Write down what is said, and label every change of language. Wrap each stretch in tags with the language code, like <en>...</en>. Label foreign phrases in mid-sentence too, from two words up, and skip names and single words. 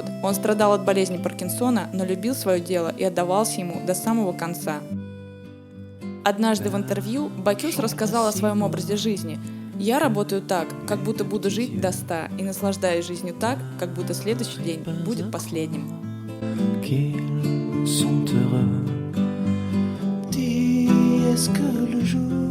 <ru>Он страдал от болезни Паркинсона, но любил свое дело и отдавался ему до самого конца. Однажды в интервью Бокюз рассказал о своем образе жизни. «Я работаю так, как будто буду жить до 100, и наслаждаюсь жизнью так, как будто следующий день будет последним».</ru> <fr>Qu'ils sont heureux. Dis, est-ce que le jour</fr>